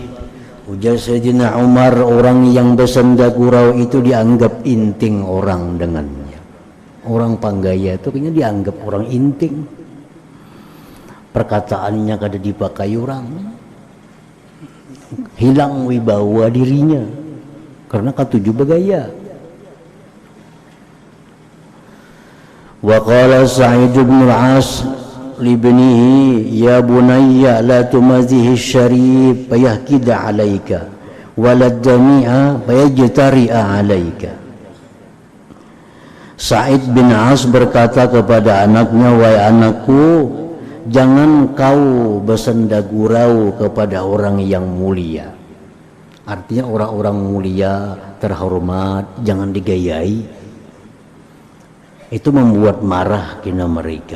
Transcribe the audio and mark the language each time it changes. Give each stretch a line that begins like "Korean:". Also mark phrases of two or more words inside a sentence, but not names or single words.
Banjar: Ujar Sayyidina Umar, orang yang bersenda gurau itu dianggap inting orang dengannya. Orang panggaya itu kayaknya dianggap orang inting. Perkataannya kada dipakai orang, hilang wibawa dirinya karena katuju bagaya.
Arabic: وقال سعيد بن العاص لابنه يا بني لا تمازح الشريف فيحقد عليك ولا الدنيء فيجترئ عليك.
Indonesian: Sa'id bin As berkata kepada anaknya, wahai anakku, jangan kau bersenda gurau kepada orang yang mulia.
Banjar: Artinya orang-orang mulia, terhormat, jangan digayai. Itu membuat marah kena mereka.